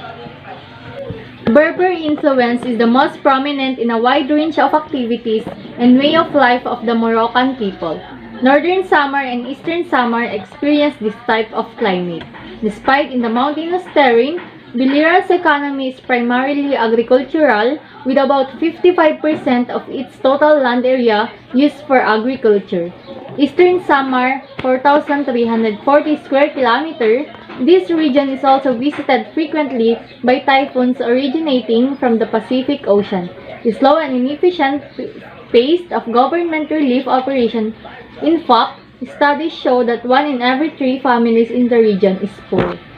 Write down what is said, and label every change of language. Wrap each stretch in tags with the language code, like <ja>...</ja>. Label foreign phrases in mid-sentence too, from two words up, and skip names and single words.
<en>Berber influence is the most prominent in a wide range of activities and way of life of the Moroccan people. Northern Samar and Eastern Samar experience this type of climate. Despite in the mountainous terrain, Biliral's economy is primarily agricultural, with about 55% of its total land area used for agriculture. Eastern Samar, 4,340 square kilometers. This region is also visited frequently by typhoons originating from the Pacific Ocean. The slow and inefficient pace of government relief operations. In fact, studies show that 1 in every 3 families in the region is poor.</en>